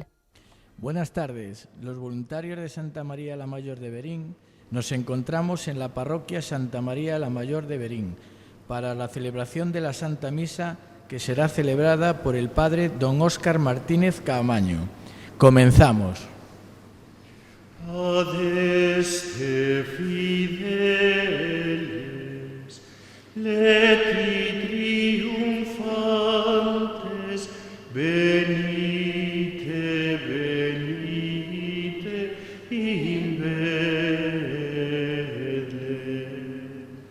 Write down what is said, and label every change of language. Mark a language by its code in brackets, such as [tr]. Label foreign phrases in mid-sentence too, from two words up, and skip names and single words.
[es] Buenas tardes. Los voluntarios de Santa María la Mayor de Berín nos encontramos en la parroquia Santa María la Mayor de Berín para la celebración de la Santa Misa que será celebrada por el padre don Óscar Martínez Caamaño. Comenzamos. [la] Adeste fideles, leti triunfantes, venite, venite, in Betlem.